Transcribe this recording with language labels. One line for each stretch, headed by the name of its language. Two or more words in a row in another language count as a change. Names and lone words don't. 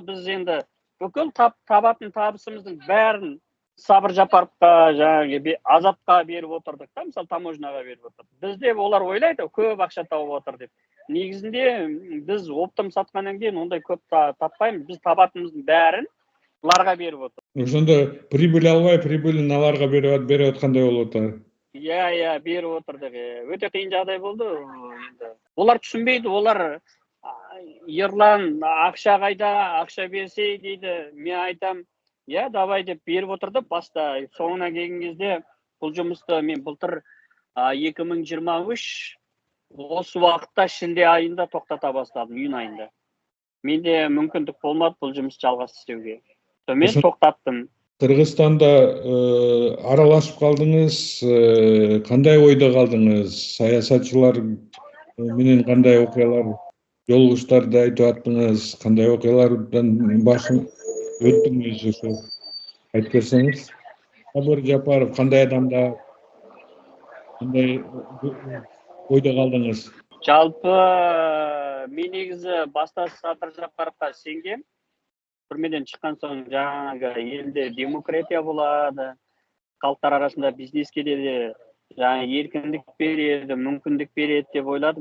Kazakh: Біз енді бүкіл табатын табысымыздың бәрін Сабыр Жапаровқа, жаңағы Азатқа беріп отырдық та, мысалы таможняға беріп отырдық. Бізде олар ойлайды, көп ақша тауып отыр деп. Негізінде біз оптым сатқаннан кейін ондай көп таппаймыз. Біз табатынымыздың бәрін бұларға беріп отыр.
Kyrgyz: Ошондо прибыль албай, прибылин аларга берип аткандай болуп атат.
Kazakh: Иә, беріп отырдық. Өте қиын жағдай болды енді. Олар түсінбейді, олар Ерлан ақша қайда, ақша берсе дейді. Мен айтам, иә, давай деп беріп отырды баста. Соңына келген кезде бұл жұмысты мен былтыр 2023 осы уақытта шілде айында тоқтата бастадым, июнь айында. Менде мүмкіндік болмады бұл жұмысты жалғас істеуге. Мен тоқтаттым.
Kyrgyz: Кыргызстанда аралашып калдыңыз, кандай ойдо калдыңыз? Саясатчылар менен кандай окуялар, жолугуштарды айтып аттыңыз, кандай окуялардан башын өттүңүз, ошо айтып берсеңиз. Сабыр Жапаров кандай адамда, кандай ойдо калдыңыз?
Kazakh: Жалпы мен негізі баста Садыр Жапаровқа сенгем. Түрмеден шыққан соң жаңағы елде демократия болады, халықтар арасында бизнеске де жаңа еркіндік береді, мүмкіндік береді деп ойладым.